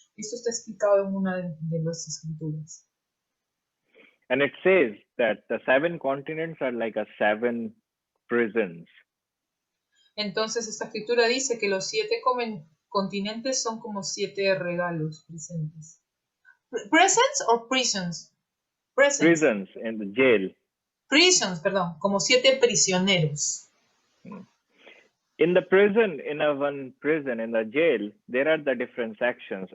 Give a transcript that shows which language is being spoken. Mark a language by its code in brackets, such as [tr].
[es] Esto está explicado en una de las escrituras. [en] And it says that the 7 continents are like 7 prisons. [es] Entonces, esta escritura dice que los 7 continentes son como 7 regalos presentes. [en] ¿Presents o prisons? Prisons in the jail. [es] Prisons, perdón, como 7 prisioneros. [en] In the prison, in one prison, in the jail, there are the different sections.